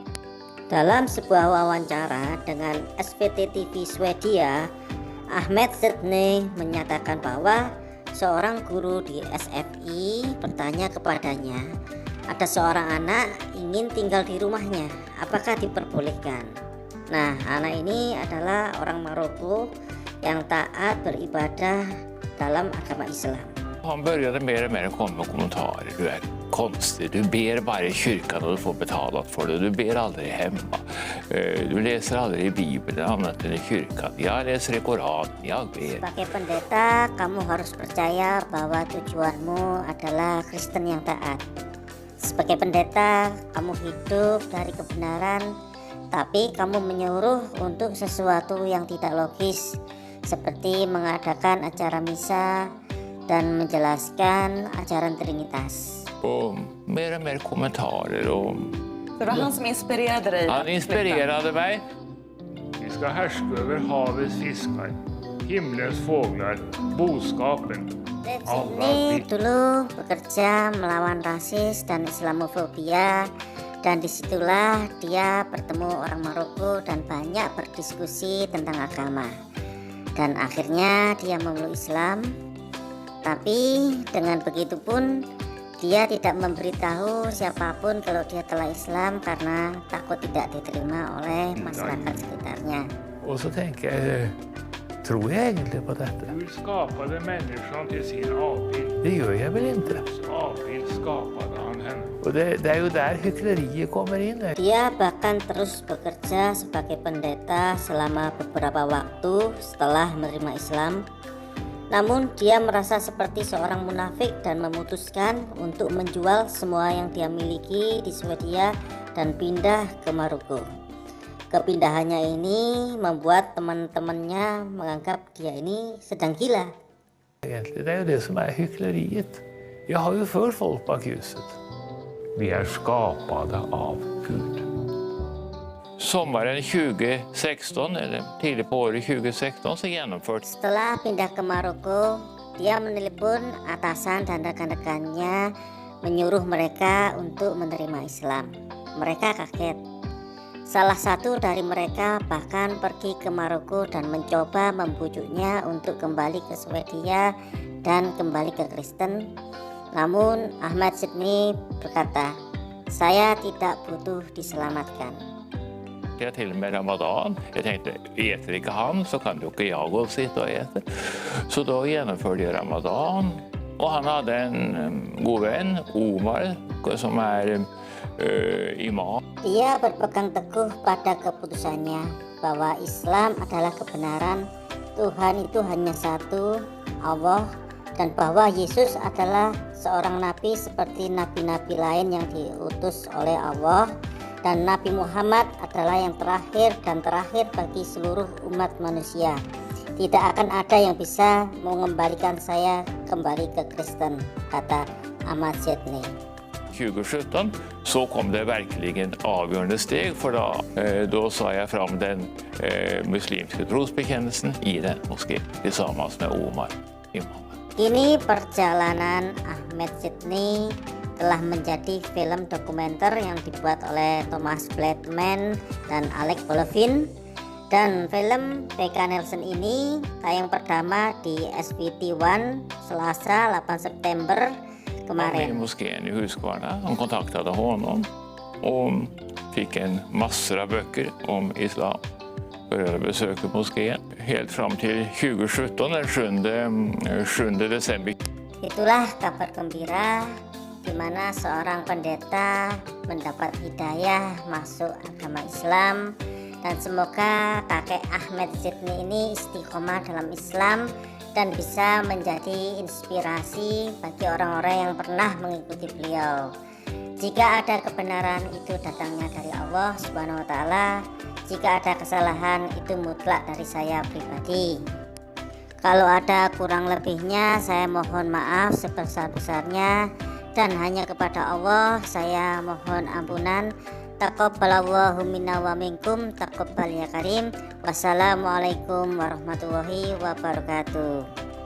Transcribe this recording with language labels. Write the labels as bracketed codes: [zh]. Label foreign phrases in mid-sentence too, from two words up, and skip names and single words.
[id] Dalam sebuah wawancara dengan SVT TV Swedia, Ahmed Sydney menyatakan bahwa seorang guru di SFI bertanya kepadanya, ada seorang anak ingin tinggal di rumahnya, apakah diperbolehkan? Nah, anak ini adalah orang Maroko yang taat beribadah dalam agama Islam. [sv] Han började mer och mer komma med kommentarer. Du är konstig, du ber bara i kyrkan och du får betalat för det. Du ber aldrig hemma. Du läser aldrig i Bibeln annat än i kyrkan. Jag läser i Koran, jag ber. [id] Sebagai pendeta, kamu harus percaya bahwa tujuanmu adalah Kristen yang taat. Sebagai pendeta, kamu hidup dari kebenaran, tapi kamu menyuruh untuk sesuatu yang tidak logis, seperti mengadakan acara misa dan menjelaskan ajaran Trinitas. [sv] Och mer kommentarer. Och Det var han som inspirerade dig? han inspirerade mig. Vi ska härska över havets fiskar, himlens fåglar, boskapen. [id] Leif Sydney dulu bekerja melawan rasis dan Islamofobia, dan disitulah dia bertemu orang Maroko dan banyak berdiskusi tentang agama. Dan akhirnya dia memeluk Islam. Tapi dengan begitu pun dia tidak memberitahu siapapun kalau dia telah Islam karena takut tidak diterima oleh masyarakat sekitarnya. [sv] Och så tänker jag, tror jag egentligen på detta? Gud skapade människan till sin avbild. Det gör jag väl inte? Avbild skapade han henne. Och det är ju där hyckleriet kommer in. [id] Dia bahkan terus bekerja sebagai pendeta selama beberapa waktu setelah menerima Islam. Namun dia merasa seperti seorang munafik dan memutuskan untuk menjual semua yang dia miliki di Swedia dan pindah ke Maroko. Kepindahannya ini membuat teman-temannya menganggap dia ini sedang gila. [sv] Egentligen, det är ju det som är hyckleriet. Jag har ju för folk bak ljuset. Vi är skapade av Gud. Sommaren 2016 eller tidigt på året 2016 så genomfördes [id] Setelah pindah ke Maroko, dia menelepon atasan dan rekan-rekannya menyuruh mereka untuk menerima Islam. Mereka kaget. Salah satu dari mereka bahkan pergi ke Maroko dan mencoba membujuknya untuk kembali ke Swedia dan kembali ke Kristen. Namun Ahmed Sydney berkata, "Saya tidak butuh diselamatkan." [sv] till och med Ramadan. Jag tänkte, äter inte han så kan du jag gå och sitta och äta. Så då genomförde jag Ramadan. Och han hade en god vän, Omar, som är imam. [id] Dia berpegang teguh pada keputusannya bahwa Islam adalah kebenaran, Tuhan itu hanya satu, Allah, dan bahwa Yesus adalah seorang nabi seperti nabi-nabi lain yang diutus oleh Allah, dan Nabi Muhammad adalah yang terakhir dan terakhir bagi seluruh umat manusia. Tidak akan ada yang bisa mengembalikan saya kembali ke Kristen, kata Ahmad Sidney. [sv] 2017 så kom det verkligen avgörande steg, för då sa jag fram den muslimska trosbekännelsen i den moskén tillsammans med Omar Imam. [id] Kini perjalanan Ahmad Sidney telah menjadi film dokumenter yang dibuat oleh Thomas Bladman dan Alec Baldwin, dan film PK Nelson ini tayang pertama di SVT 1 Selasa 8 September [sv] I [id] kemarin. [sv] moskén i Huskvarna. De kontaktade honom och fick en massor av böcker om islam. Började besöka moskén helt fram till 2017, den 7 december. [id] Itulah kabar gembira di mana seorang pendeta mendapat hidayah masuk agama Islam, dan semoga kakek Ahmad Sidney ini istiqomah dalam Islam dan bisa menjadi inspirasi bagi orang-orang yang pernah mengikuti beliau. Jika ada kebenaran, itu datangnya dari Allah [ar] سبحانه وتعالى. [id] Jika ada kesalahan, itu mutlak dari saya pribadi. Kalau ada kurang lebihnya, saya mohon maaf sebesar-besarnya, dan hanya kepada Allah saya mohon ampunan. [ar] تقبل الله منا ومنكم، تقبل يا كريم. والسلام عليكم ورحمة الله وبركاته.